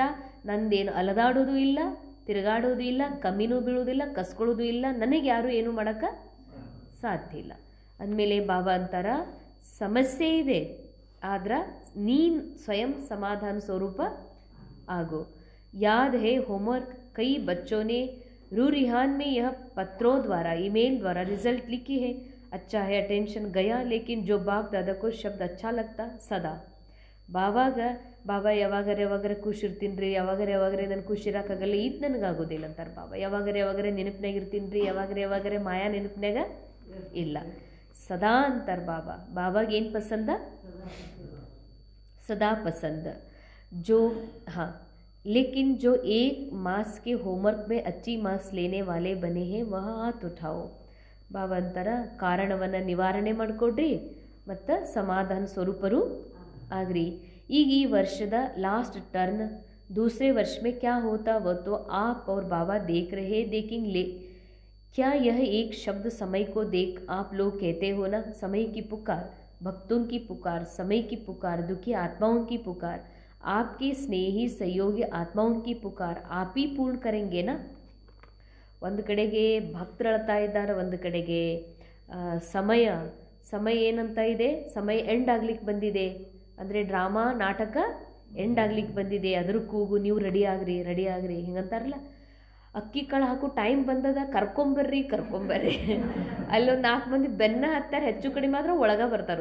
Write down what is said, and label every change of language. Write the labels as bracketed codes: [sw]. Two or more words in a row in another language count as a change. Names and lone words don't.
[kn] ನಂದೇನು ಅಲದಾಡೋದು ಇಲ್ಲ, ತಿರುಗಾಡೋದು ಇಲ್ಲ, ಕಮ್ಮಿನೂ ಬೀಳೋದಿಲ್ಲ, ಕಸ್ಕೊಳ್ಳೋದು ಇಲ್ಲ. ನನಗೆ ಯಾರು ಏನು ಮಾಡೋಕ್ಕೆ ಸಾಧ್ಯ ಇಲ್ಲ. ಅಂದಮೇಲೆ ಬಾಬಾ ಅಂತಾರ, ಸಮಸ್ಯೆ ಇದೆ, ಆದ್ರೆ ನೀನು ಸ್ವಯಂ ಸಮಾಧಾನ ಸ್ವರೂಪ ಆಗೋ. [hi] याद है होमवर्क कई बच्चों ने रूरिहान में यह पत्रों द्वारा, ईमेल द्वारा रिजल्ट लिखी है. अच्छा है, अटेंशन गया, लेकिन जो बाप दादा को शब्द अच्छा लगता सदा. [kn] ಬಾಬಾ ಯಾವಾಗರೆ ಖುಷಿ ಇರ್ತೀನಿ ರೀ, ಯಾವಾಗರೆ ನಾನು ಖುಷಿ ಇರೋಕ್ಕಾಗಲ್ಲ, ಇದು ನನಗಾಗೋದಿಲ್ಲ ಅಂತಾರೆ ಬಾಬಾ. ಯಾವಾಗರೆ ನೆನಪಿನಾಗ ಇರ್ತೀನಿ ರೀ, ಯಾವಾಗರೆ ಮಾಯಾ ನೆನಪಿನಾಗ ಇಲ್ಲ, ಸದಾ ಅಂತಾರೆ ಬಾಬಾ. ಬಾಬಾಗೆ ಏನು ಪಸಂದ? ಸದಾ ಪಸಂದ. [hi] लेकिन जो 1 मास के होमवर्क में अच्छी मार्क्स लेने वाले बने हैं वह हाथ उठाओ. [kn] ಬಾಬಾ ಅಂತಾರ, ಕಾರಣವನ್ನು ನಿವಾರಣೆ ಮಾಡಿಕೊಡ್ರಿ ಮತ್ತು ಸಮಾಧಾನ ಸ್ವರೂಪರು ಆಗ್ರಿ. ಈಗ ಈ ವರ್ಷದ [en] last turn [hi] दूसरे वर्ष में क्या होता वह तो आप और बाबा देखेंगे. क्या यह एक शब्द समय को देख आप लोग कहते हो ना, समय की पुकार, भक्तों की पुकार, समय की पुकार, दुखी आत्माओं की पुकार, आपके स्नेही सहयोगी आत्माओं की पुकार आप ही पूर्ण करेंगे ना. [kn] ಒಂದು ಕಡೆಗೆ ಭಕ್ತರು ಅಳ್ತಾ ಇದ್ದಾರೆ, ಒಂದು ಕಡೆಗೆ ಸಮಯ ಏನಂತ ಇದೆ, ಸಮಯ ಎಂಡ್ ಆಗ್ಲಿಕ್ಕೆ ಬಂದಿದೆ. ಅಂದರೆ ಡ್ರಾಮಾ ನಾಟಕ ಎಂಡ್ ಆಗ್ಲಿಕ್ಕೆ ಬಂದಿದೆ, ಅದ್ರ ಕೂಗು, ನೀವು ರೆಡಿ ಆಗ್ರಿ ಹಿಂಗಂತಾರಲ್ಲ. ಅಕ್ಕಿ ಕಾಳು ಹಾಕು ಟೈಮ್ ಬಂದದ, ಕರ್ಕೊಂಬರ್ರಿ ಅಲ್ಲೊಂದು 4 ಮಂದಿ ಬೆನ್ನ ಹತ್ತಾರೆ, ಹೆಚ್ಚು ಕಡಿಮೆ ಆದ್ರೆ ಒಳಗೆ ಬರ್ತಾರೆ.